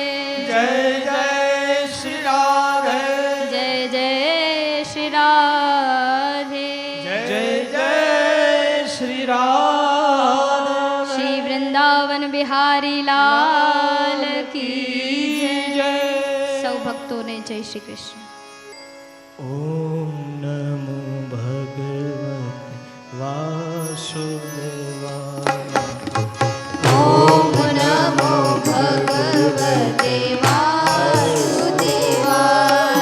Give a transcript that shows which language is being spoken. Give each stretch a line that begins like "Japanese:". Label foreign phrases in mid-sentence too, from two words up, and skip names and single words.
Hindi: जय जय श्री राधे, जय जय श्री राधे। जय जय श्री राधे, श्री वृंदावन बिहारी लाल की जय। सौ भक्तों ने जय श्री कृष्ण।
Sanskrit: ओम नमो भगवते वासुदेवाय। ओम नमो भगवते वासुदेवाय।